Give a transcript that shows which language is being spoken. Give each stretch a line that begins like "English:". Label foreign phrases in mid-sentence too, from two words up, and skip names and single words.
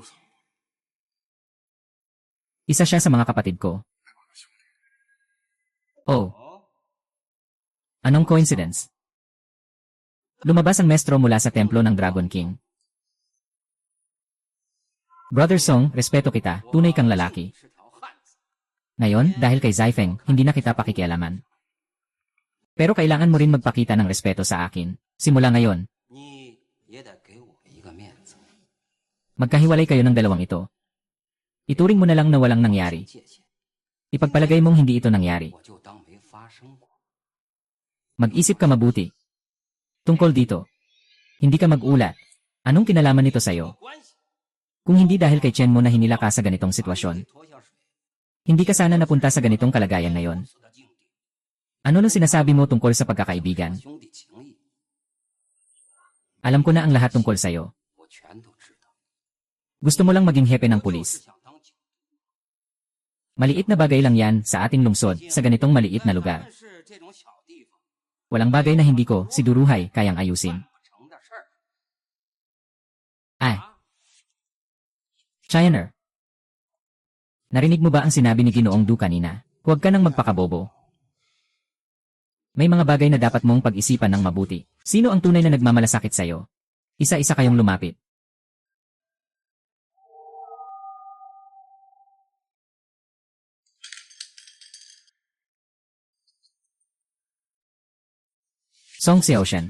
Filipino: Isa siya sa mga kapatid ko. Oh, 哦， anong coincidence? Lumabas ang mestro mula sa templo ng Dragon King. Brother Song, respeto kita, tunay kang lalaki.
Chinese: 是条汉子。
Filipino: Ngayon, dahil kay Zaifeng, hindi na kita pakikialaman. Pero kailangan mo rin magpakita ng respeto sa akin. Simula ngayon,
Chinese: 你也得给我一个面子。
Filipino: magkahiwalay kayo ng dalawang ito. Ituring mo na lang na walang nangyari.
Chinese: 界限，
Filipino: Ipagpalagay mong hindi ito nangyari.
Chinese: 我就当没发生过。
Filipino: Mag-isip ka mabuti. Tungkol dito, hindi ka mag-ulat. Anong kinalaman nito sa'yo?
Chinese: 关系，
Filipino: Kung hindi dahil kay Chen mo na hinila ka sa ganitong sitwasyon,
Chinese: 拖下水，
Filipino: hindi ka sana napunta sa ganitong kalagayan ngayon.
Chinese: 死的境地，
Filipino: Ano nang sinasabi mo tungkol sa pagkakaibigan?
Chinese: 兄弟情谊，
Filipino: Alam ko na ang lahat tungkol sa'yo.
Chinese: 我全都知道。
Filipino: Gusto mo lang maging hepe ng
Chinese: 我就是
Filipino: pulis.
Chinese: 想当警。
Filipino: Maliit na bagay lang yan sa ating lungsod sa ganitong maliit na lugar.
Chinese: 但是这种小地方
Filipino: Walang bagay na hindi ko, si Duruhay, kayang ayusin.
Chinese: 不成的事儿。
Filipino: Ay, Chiner. Narinig mo ba ang sinabi ni Ginoong Du kanina? Huwag ka nang magpakabobo. May mga bagay na dapat mong pag-isipan ng mabuti. Sino ang tunay na nagmamalasakit sa'yo? Isa-isa kayong lumapit. Song Xiaoshan.